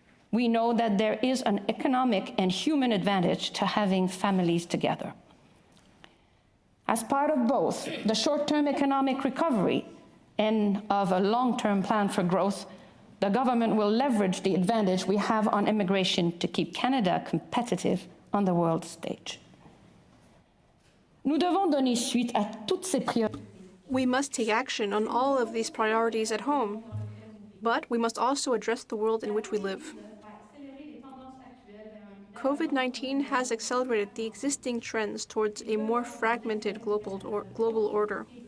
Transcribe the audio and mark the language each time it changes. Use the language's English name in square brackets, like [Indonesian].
[English] We know that there is an economic and human advantage to having families together. As part of both the short-term economic recovery and of a long-term plan for growth, the government will leverage the advantage we have on immigration to keep Canada competitive on the world stage. [French] Nous devons donner suite à toutes ces priorités. [English] We must take action on all of these priorities at home, but we must also address the world in which we live. COVID-19 has accelerated the existing trends towards a more fragmented global order.